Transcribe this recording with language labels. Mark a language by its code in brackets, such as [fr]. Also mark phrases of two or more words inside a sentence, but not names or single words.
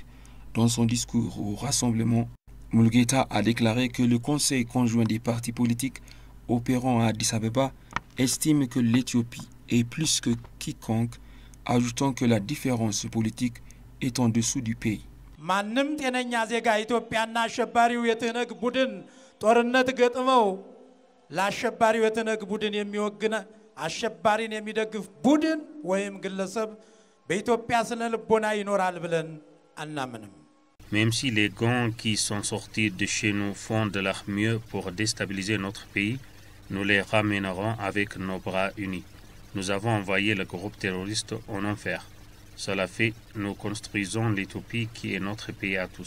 [fr] Dans son discours au rassemblement, Mulugeta a déclaré que le Conseil conjoint des partis politiques opérant à Addis Abeba estime que l'Éthiopie est plus que quiconque, ajoutant que la différence politique est en dessous du pays. [am] ጦርነት ገጥመው ለአሸባሪው የተነግ ቡድን የሚወግነ አሸባሪን የሚደግፍ ቡድን ወይም ግለሰብ በኢትዮጵያ ስነ ልቦና ይኖራል ብለን አናምንም። [fr] Même si les gangs qui sont sortis de chez nous font de leur mieux pour déstabiliser notre pays, nous les ramènerons avec nos bras unis. Nous avons envoyé le groupe terroriste en enfer. Cela fait, nous construisons l'Éthiopie qui est notre pays à tous.